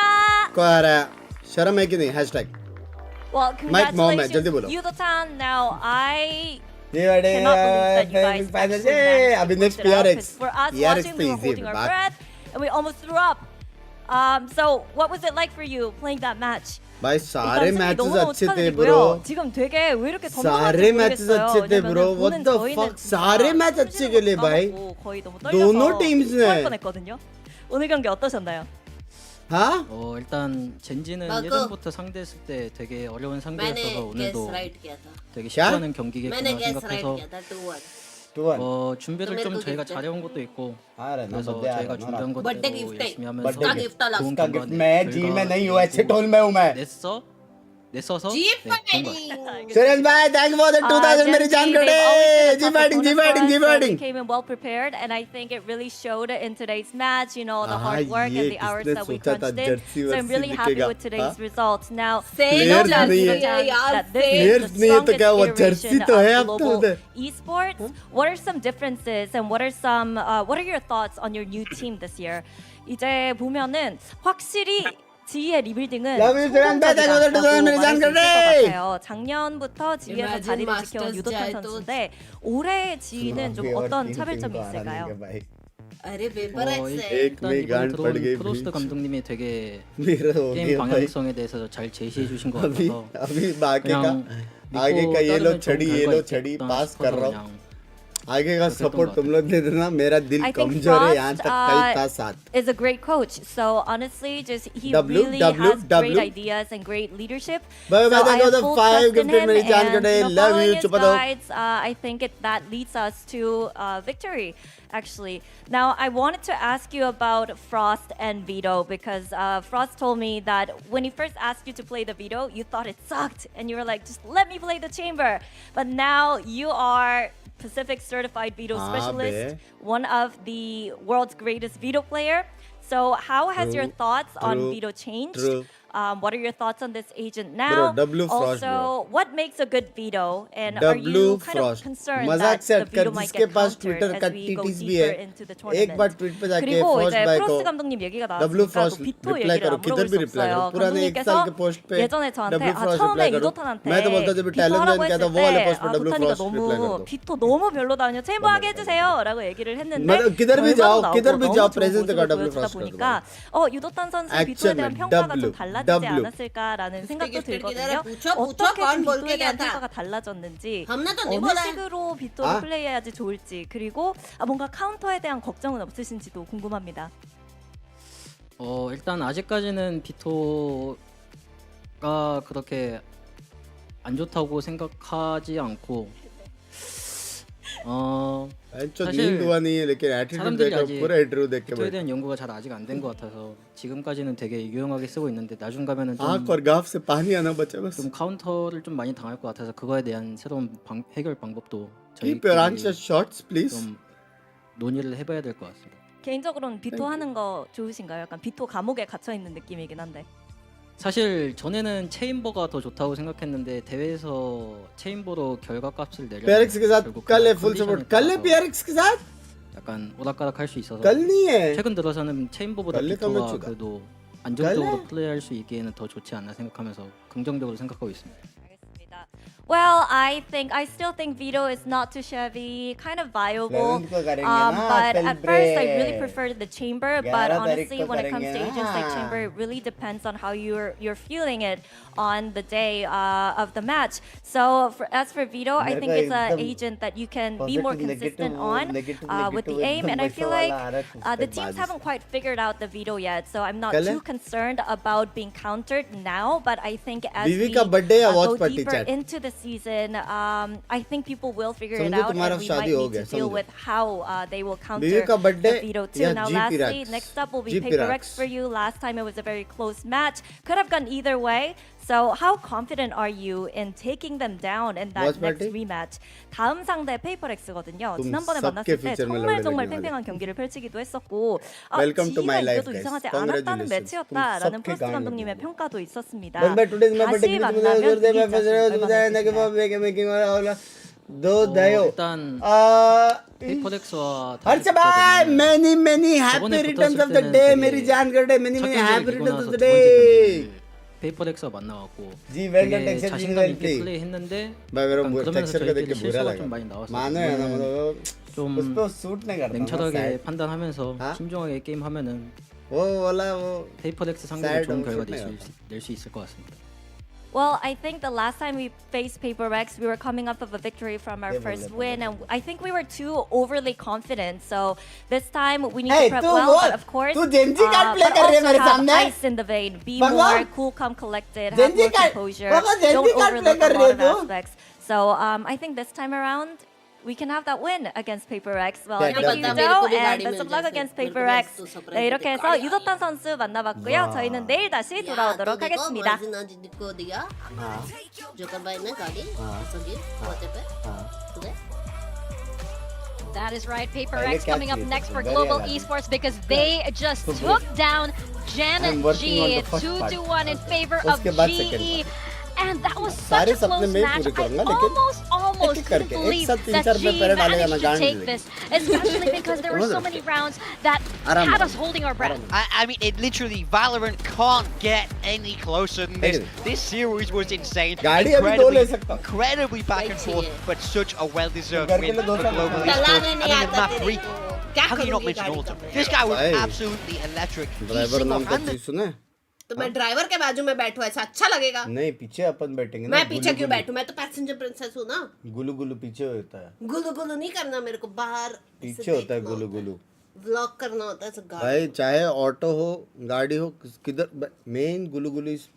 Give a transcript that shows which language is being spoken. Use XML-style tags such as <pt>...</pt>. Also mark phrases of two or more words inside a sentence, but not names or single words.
<hi>को हराया? शर्म है कि नहीं? हैशटैग</hi> <en>Well, Mike Mohammed,</en> <hi>जल्दी बोलो।</hi> <en>congratulations, Yudotan. Now I</en> <hi>ये बड़े</hi> <en>cannot believe that you guys</en> <hi>फाइनल</hi> <en>actually</en> <hi>ये</hi> <en>managed to</en> <hi>अभी</hi> <en>push</en> <hi>नेक्स्ट</hi> <en>it out, 'cause PRX for us PRX watching, we</en> <hi>पे</hi> <en>were</en> <hi>इजी</hi> <en>holding</en> <hi>है</hi> <en>our</en> <hi>बात</hi> <en>breath and we almost threw up. So what was it like for you playing that match?</en> <hi>भाई सारे</hi> <ko>일단 승리</ko> <hi>मैचेस</hi> <ko>너무너무</ko> <hi>अच्छे थे</hi> <ko>축하드리고요.</ko> <hi>ब्रो</hi> <ko>지금 되게 왜 이렇게</ko> <hi>सारे</hi> <ko>덤덤한지</ko> <hi>मैचेस</hi> <ko>모르겠어요.</ko> <hi>अच्छे थे ब्रो</hi> <ko>왜냐면은</ko> <hi>व्हाट</hi> <ko>보는</ko> <hi>द</hi> <ko>저희는</ko> <hi>फक सारे मैच अच्छे खेले भाई</hi> <ko>까먹고 거의 너무</ko> <hi>दोनों</hi> <ko>떨려서</ko> <hi>टीम्स</hi> <ko>토할</ko> <hi>ने</hi> <ko>뻔했거든요. 오늘 경기 어떠셨나요?</ko> <hi>हाँ</hi> <ko>일단 젠지는 맞고. 예전부터 상대했을 때 되게 어려운 상대였어서</ko> <hi>मैंने guess</hi> <ko>오늘도</ko> <hi>right किया था।</hi> <ko>되게</ko> <hi>क्या?</hi> <ko>쉽지 않은 경기겠구나</ko> <hi>मैंने</hi> <en>guess right</en> <ko>생각해서</ko> <hi>किया था 2-1।</hi> <ko>준비를</ko> <hi>तो</hi> <ko>좀</ko> <hi>मेरे को</hi> <ko>저희가</ko> <hi>gift है।</hi> <ko>잘해온 것도 있고</ko> <hi>आ रहा है ना</hi> <ko>그래서</ko> <hi>बर्थडे आ</hi> <ko>저희가</ko> <hi>रहा है</hi> <ko>준비한</ko> <hi>ना बर्थडे</hi> <ko>것대로</ko> <hi>गिफ्ट है।</hi> <ko>열심히 하면서</ko> <hi>उसका गिफ्ट अलग।</hi> <ko>좋은</ko> <hi>उसका गिफ्ट</hi> <ko>결과</ko> <hi>मैं जी में नहीं हूँ ऐसे टोल में हूँ मैं</hi> <ko>냈어서</ko> <hi>जी</hi> <ko>네, 좋은 것 같아요.</ko> <hi>सुरेश भाई</hi> <en>thank for the</en> <hi>2000 मेरी जान</hi> <en>Gen.G,</en> <hi>कटे</hi> <en>they've always</en> <hi>जी</hi> <en>been a</en> <hi>फाइटिंग जी</hi> <en>tough</en> <hi>फाइटिंग जी</hi> <en>opponent, so we</en> <hi>फाइटिंग</hi> <en>came in well prepared, and I think it really showed in today's match. You know, the</en> <hi>हाँ,</hi> <en>hard work</en> <hi>ये</hi> <en>and the hours</en> <hi>किसने</hi> <en>that we</en> <hi>सोचा था</hi> <en>crunched in.</en> <hi>जर्सी</hi> <en>So I'm</en> <hi>वर्सी</hi> <en>really happy</en> <hi>दिखेगा?</hi> <en>with today's</en> <hi>हाँ?</hi> <en>results. Now,</en> <hi>Same</hi> <en>we know</en> <hi>Players</hi> <en>that</en> <hi>नहीं है।</hi> <en>Yudotan-</en> <hi>यार,</hi> <en>that this</en> <hi>Players</hi> <en>is the</en> <hi>नहीं है तो क्या</hi> <en>strongest</en> <hi>हुआ? जर्सी</hi> <en>iteration</en> <hi>तो है</hi> <en>of</en> <hi>अब तो</hi> <en>Global</en> <hi>उधर।</hi> <en>Esports. What are some differences, and what are your thoughts on your new team this year?</en> <ko>이제 보면은 확실히 지휘의 리빌딩은</ko> <en>Love you, Suran. Bye, thank you for the 2000</en> <ko>말할 수</ko> <en>American</en> <ko>있을 것</ko> <en>Day.</en> <ko>같아요. 작년부터 지휘에서</ko> <en>Imagine</en> <ko>자리를 지켜온</ko> <en>Masters</en> <ko>유도탄</ko> <hi>जाए तो-</hi> <ko>선수인데 올해 지휘는 좀 어떤 차별점이 있을까요?</ko> <hi>अरे पेपर एक्स है। एक</hi> <ko>일단</ko> <hi>में</hi> <ko>이번에</ko> <hi>गांड पड़ गई</hi> <ko>들어온 프로스트</ko> <hi>बीच।</hi> <ko>감독님이 되게</ko> <hi>मेरा हो</hi> <ko>게임</ko> <hi>गया भाई</hi> <ko>방향성에 대해서 잘 제시해 주신 것</ko> <hi>अभी</hi> <ko>같아서</ko> <hi>अभी बाकी का</hi> <ko>그냥</ko> <hi>आगे</hi> <ko>믿고</ko> <hi>का ये लो</hi> <ko>따르면 좋은</ko> <hi>छड़ी ये</hi> <ko>결과</ko> <hi>लो छड़ी</hi> <ko>있겠다</ko> <hi>पास कर</hi> <ko>싶어서</ko> <hi>रहा हूँ</hi> <ko>그냥</ko> <hi>आगे का</hi> <ko>그렇게 했던</ko> <hi>सपोर्ट</hi> <ko>것</ko> <hi>तुम लोग दे देना मेरा दिल</hi> <en>I think</en> <hi>कमजोर है यहाँ</hi> <en>Frost</en> <hi>तक कल था साथ</hi> <en>is a great coach. So honestly, just he</en> <hi>W,</hi> <en>really</en> <hi>W,</hi> <en>has</en> <hi>W.</hi> <en>great ideas and great leadership. Bye, So bye, thank I you have for the full 5 trust in gifted him,</en> <hi>मेरी जान</hi> <en>and</en> <hi>कटे love</hi> <en>following you his</en> <hi>चुप दो</hi> <en>guides, I think that leads us to victory. Actually, now I wanted to ask you about Frost and Vito because Frost told me that when he first asked you to play the Vito, you thought it sucked, and you were like, "Just let me play the chamber." But now you are Pacific certified Vito Ah, specialist, be. one of the world's greatest Vito player. So how has your True, thoughts on true, Vito changed? true. What are your thoughts on this agent now? W Frost, also, what makes a good Vito? And are W you kind Frost of concerned</en> <hi>मजाक</hi> <en>that</en> <hi>से</hi> <en>the</en> <hi>हटकर</hi> <en>Vito might</en> <hi>जिसके</hi> <en>get</en> <hi>पास</hi> <en>countered</en> <hi>ट्विटर का</hi> <en>as we go</en> <hi>टीटीस भी</hi> <en>deeper</en> <hi>है</hi> <en>into the</en> <hi>एक</hi> <en>tournament?</en> <hi>बार ट्वीट पे जाके</hi> <ko>그리고</ko> <hi>फर्स्ट</hi> <ko>이제</ko> <hi>बाय को</hi> <ko>프로스트 감독님 얘기가</ko> <hi>W</hi> <ko>나왔으니까 또</ko> <hi>Frost</hi> <ko>비토</ko> <hi>रिप्लाई</hi> <ko>얘기를</ko> <hi>करो</hi> <ko>안</ko> <hi>किधर</hi> <ko>물어볼</ko> <hi>भी</hi> <ko>수</ko> <hi>रिप्लाई करो</hi> <ko>없어요.</ko> <hi>पुराने एक साल के पोस्ट पे</hi> <ko>예전에 저한테</ko> <hi>W Frost</hi> <ko>처음에</ko> <hi>रिप्लाई करो</hi> <ko>유도탄한테</ko> <hi>मैं तो बोलता जब</hi> <ko>비토</ko> <hi>टैलेंट</hi> <ko>하라고</ko> <hi>ज्वाइन किया</hi> <ko>했을</ko> <hi>था वो वाले</hi> <ko>때</ko> <hi>पोस्ट पे W</hi> <ko>도탄이가</ko> <hi>Frost रिप्लाई कर</hi> <ko>너무</ko> <hi>दो</hi> <ko>비토 너무 별로다뇨 챔버 하게 해주세요 라고 얘기를 했는데</ko> <hi>मतलब किधर भी</hi> <ko>결과도</ko> <hi>जाओ</hi> <ko>나오고</ko> <hi>किधर भी</hi> <ko>너무</ko> <hi>जाओ</hi> <ko>좋은</ko> <hi>प्रेजेंस का</hi> <ko>모습을</ko> <hi>W</hi> <ko>보여주다</ko> <hi>Frost कर</hi> <ko>보니까</ko> <hi>दो</hi> <ko>유도탄 선수</ko> <hi>Action</hi> <ko>비토에 대한</ko> <hi>में</hi> <ko>평가가</ko> <hi>W,</hi> <ko>좀 달라지지</ko> <hi>W.</hi> <ko>않았을까라는 생각도</ko> <hi>गिफ्ट</hi> <ko>들거든요.</ko> <hi>किधर है? पूछो</hi> <ko>어떻게</ko> <hi>कौन</hi> <ko>좀</ko> <hi>बोल</hi> <ko>비토에</ko> <hi>के गया</hi> <ko>대한</ko> <hi>था?</hi> <ko>평가가 달라졌는지</ko> <hi>हमने तो नहीं</hi> <ko>어느</ko> <hi>बोला है।</hi> <ko>식으로 비토를</ko> <hi>아?</hi> <ko>플레이해야지 좋을지 그리고 뭔가 카운터에 대한 걱정은 없으신지도 궁금합니다. 일단 아직까지는 비토가 그렇게 안 좋다고 생각하지 않고</ko> <hi>जो नींद हुआ नहीं है लेकिन एटीट्यूड</hi> <ko>사람들이</ko> <hi>देखो</hi> <ko>아직</ko> <hi>पूरा इंटरव्यू देख के</hi> <ko>비토에</ko> <hi>बैठे</hi> <ko>대한 연구가 잘 아직 안 된 것 같아서 지금까지는 되게 유용하게 쓰고 있는데 나중 가면은</ko> <hi>आंख</hi> <ko>좀</ko> <hi>और गाफ से पानी आना बचा बस</hi> <ko>좀 카운터를 좀 많이 당할 것 같아서 그거에 대한 새로운 해결 방법도</ko> <en>keep your answer</en> <ko>저희끼리</ko> <en>shorts please</en> <ko>좀 논의를 해봐야 될 것 같습니다. 개인적으로는 비토 하는 거 좋으신가요? 약간 비토 감옥에 gat혀 있는 느낌이긴 한데. 사실 전에는 체인버가 더 좋다고 생각했는데 대회에서 체인버로 결과값을 내려</ko> <hi>PRX के साथ कल है</hi> <en>full support</en> <hi>कल है PRX के साथ</hi> <ko>약간 오락가락 할 수 있어서</ko> <hi>कल नहीं है</hi> <ko>최근 들어서는 체인버보다 갈래 비토가 가면 그래도 안정적으로 갈래? 플레이할 수 있기에는 더 좋지 않나 생각하면서 긍정적으로 생각하고 있습니다.</ko> <en>Well, I still think Vito is not too shabby, kind of viable.</en> <hi>11 को करेंगे</hi> <en>But</en> <hi>ना,</hi> <en>at first, I really</en> <hi>celebrate.</hi> <en>preferred the chamber.</en> <hi>11</hi> <en>But</en> <hi>तारीख</hi> <en>honestly,</en> <hi>को</hi> <en>when it comes to</en> <hi>करेंगे</hi> <en>agents like</en> <hi>ना।</hi> <en>chamber, it really depends on how you're feeling it on the day of the match. So as for Vito, I</en> <hi>मेरे</hi> <en>think</en> <hi>को</hi> <en>it's an</en> <hi>एकदम</hi> <en>agent that you can be more</en> <hi>positive,</hi> <en>consistent</en> <hi>negative,</hi> <en>on with the aim.</en> <hi>एकदम</hi> <en>And I</en> <hi>वैसा</hi> <en>feel</en> <hi>वाला</hi> <en>like</en> <hi>आ रहा है</hi> <en>the</en> <hi>कुछ</hi> <en>teams</en> <hi>बाजी</hi> <en>haven't quite figured out the Vito yet. So I'm not</en> <hi>कल है?</hi> <en>too concerned about being countered now. But I think as</en> <hi>बीवी</hi> <en>we</en> <hi>का birthday या</hi> <en>go watch party deeper chat? into the season. I think people will figure it</en> <hi>समझो</hi> <en>out,</en> <hi>तुम्हारा</hi> <en>and we</en> <hi>शादी</hi> <en>might</en> <hi>हो</hi> <en>need</en> <hi>गया,</hi> <en>to deal</en> <hi>समझो।</hi> <en>with how they will</en> <hi>बीवी</hi> <en>counter</en> <hi>का बर्थडे</hi> <en>the veto too.</en> <hi>या</hi> <en>Now,</en> <hi>जी</hi> <en>lastly,</en> <hi>पिराक्स</hi> <en>next up will be</en> <hi>जी</hi> <en>Paper</en> <hi>पिराक्स</hi> <en>X for you. Last time it was a very close match. Could have gone either way. So, how confident are you in taking them down in that Watch next party? rematch?</en> <ko>다음 상대 페이퍼 X거든요.</ko> <hi>तुम</hi> <ko>지난번에</ko> <hi>सबके</hi> <ko>만났을 때</ko> <hi>future में</hi> <ko>정말</ko> <hi>लौड़े</hi> <ko>정말</ko> <hi>लगने वाले।</hi> <ko>팽팽한 경기를 펼치기도 했었고,</ko> <en>Welcome to my</en> <ko>지가</ko> <en>life,</en> <ko>이겨도</ko> <en>guys.</en> <ko>이상하지 않았다는</ko> <en>Congratulations.</en> <ko>매치였다라는</ko> <hi>तुम</hi> <ko>프로스트</ko> <hi>सबके</hi> <ko>감독님의</ko> <hi>गांड</hi> <ko>평가도 있었습니다.</ko> <en>But today is my birthday.</en> <ko>다시 만나면 이기지 않을지 얼마나 있으시나요?</ko> <hi>दो दयो</hi> <ko>일단 페이퍼렉스와</ko> <hi>हर्ष भाई</hi> <en>many many happy returns of the day</en> <hi>मेरी जान कर दे</hi> <en>many many happy returns of the day</en> <ko>페이퍼렉스와 만나갖고</ko> <hi>जी वेल्डन</hi> <ko>되게</ko> <hi>टेक्सचर</hi> <ko>자신감 있게</ko> <hi>जी</hi> <ko>플레이했는데</ko> <hi>भाई मेरा</hi> <ko>약간 그러면서</ko> <hi>टेक्सचर का देख</hi> <ko>저희끼리</ko> <hi>के बुरा</hi> <ko>실수가</ko> <hi>लगा</hi> <ko>좀 많이 나왔어요.</ko> <hi>मानो है ना मतलब</hi> <ko>좀</ko> <hi>उस पे सूट नहीं करता ना</hi> <ko>냉철하게</ko> <hi>sad</hi> <ko>판단하면서</ko> <hi>हाँ?</hi> <ko>신중하게 게임하면은</ko> <hi>वो वाला वो</hi> <ko>페이퍼렉스 상대로</ko> <hi>sad</hi> <ko>좋은</ko> <hi>वो</hi> <ko>결과</ko> <hi>सूट नहीं</hi> <ko>낼 수 있을 것 같습니다.</ko> <en>Well, I think the last time we faced Paper Rex, we were coming off of a victory from our first win, and I think we were too overly confident. So this time we need to prep well, but of course, तू Gen.G card play but</en> <hi>कर रही है</hi> <en>also</en> <hi>मेरे</hi> <en>have</en> <hi>सामने</hi> <en>ice in the vein. Be</en> <hi>भगवान!</hi> <en>more cool, calm, collected. Have</en> <hi>Gen.G</hi> <en>more</en> <hi>card-</hi> <en>composure.</en> <hi>भगवान, Gen.G</hi> <en>Don't card play overlook</en> <hi>कर</hi> <en>a</en> <hi>रही</hi> <en>lot</en> <hi>है</hi> <en>of</en> <hi>तू?</hi> <en>aspects. So I think this time around, we can have that win against Paper Rex. Well,</en> <hi>क्या</hi> <en>thank you,</en> <hi>पता मेरे को</hi> <en>Joe,</en> <hi>भी</hi> <en>and</en> <hi>गाड़ी</hi> <en>best</en> <hi>मिल</hi> <en>of luck</en> <hi>जाए</hi> <en>against</en> <hi>मेरे को</hi> <en>Paper</en> <hi>भी</hi> <en>X.</en> <hi>तो surprise</hi> <ko>네, 이렇게</ko> <hi>देते</hi> <ko>해서</ko> <hi>गाड़ी</hi> <ko>유도탄 선수 만나봤고요. 와. 저희는 내일 다시</ko> <hi>या तो</hi> <ko>돌아오도록</ko> <hi>देखो</hi> <ko>하겠습니다.</ko> <hi>वर्जिना जी को दिया हाँ जोकर भाई ने गाड़ी हाँ। सगी पोते पे हाँ तुझे</hi> <en>That is right. Paper</en> <hi>पहले</hi> <en>X</en> <hi>क्या</hi> <en>coming up</en> <hi>किए थे?</hi> <en>next for Very Global happy. Esports because they just So took good. down I'm working on Gen.G the first 2-1 in favor of</en> <hi>उसके बाद second</hi> <en>GE. And that was</en> <hi>सारे</hi> <en>such a</en> <hi>सपने</hi> <en>close</en> <hi>मैं ही</hi> <en>match.</en> <hi>पूरे</hi> <en>I</en> <hi>करूंगा, लेकिन</hi> <en>almost</en> <hi>एक</hi> <en>couldn't</en> <hi>करके, एक</hi> <en>believe</en> <hi>साथ तीन</hi> <en>that</en> <hi>चार पे</hi> <en>GE</en> <hi>पैर डालेगा ना,</hi> <en>managed to</en> <hi>गांड</hi> <en>take</en> <hi>निकलेगी।</hi> <en>this, especially because there were so many rounds that</en> <hi>आराम</hi> <en>had</en> <hi>करो।</hi> <en>us holding our breath. I mean, it literally, Valorant can't get any closer than this. This series was insane.</en> <hi>गाड़ी अभी दो ले सकता हूँ।</hi> <en>Incredibly back and forth, but such a well-deserved</en> <hi>घर के</hi> <en>win</en> <hi>लिए</hi> <en>for</en> <hi>दो साल</hi> <en>Global</en> <hi>लगा।</hi> <en>Esports.</en> <hi>चलाने</hi> <en>I</en> <hi>नहीं</hi> <en>mean, in</en> <hi>आता</hi> <en>map</en> <hi>तेरे</hi> <en>3,</en> <hi>को क्या</hi> <en>how can you not</en> <hi>करूंगी</hi> <en>mention</en> <hi>गाड़ी</hi> <en>Ultimate?</en> <hi>का</hi> <en>This guy was</en> <hi>भाई।</hi> <en>absolutely electric. He</en> <hi>ड्राइवर नाम का</hi> <en>single-handed</en> <hi>चीज सुने तो मैं ड्राइवर के बाजू में बैठूं ऐसा अच्छा लगेगा नहीं पीछे अपन बैठेंगे ना मैं पीछे गुलू क्यों गुलू। बैठूं मैं तो</hi> <en>passenger princess</en> <hi>हूं ना गुलू गुलू पीछे होता है गुलू गुलू नहीं करना मेरे को बाहर पीछे होता है गुलू गुलू व्लॉग करना होता है गाड़ी भाई चाहे ऑटो हो गाड़ी हो किधर मेन गुलू गुलू</hi>